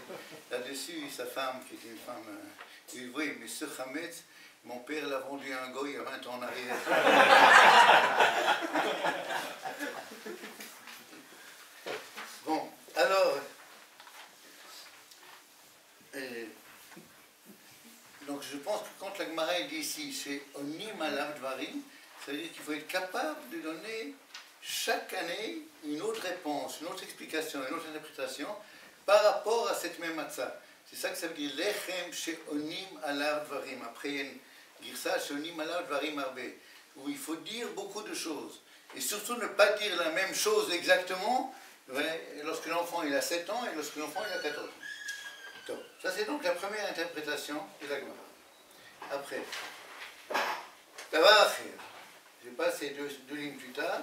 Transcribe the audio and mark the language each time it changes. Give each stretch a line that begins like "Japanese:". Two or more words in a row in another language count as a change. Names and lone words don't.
French: Là-dessus, sa femme, qui était une femme, il dit, oui, mais ce chametz, mon père l'a vendu à un goy il y a 20 ans en arrière. Bon, alors... donc je pense que quand la Gemara dit ici, c'est
Hebrew: עונים עליו דברים,
French: ça veut dire qu'il faut être capable de donner chaque année une autre réponse, une autre explication, une autre interprétation par rapport à cette même matzah. C'est ça que ça veut dire
Hebrew: לחם שעונים עליו דברים.
French: Après il y a une girsa
Hebrew: שעונים עליו דברים הרבה,
French: où il faut dire beaucoup de choses. Et surtout ne pas dire la même chose exactement lorsque l'enfant il a 7 ans et lorsque l'enfant il a 14 ans. Donc, ça c'est donc la première interprétation de la Gemara. Après,
Hebrew: דבר אחר,
French: je passe ces deux lignes plus tard.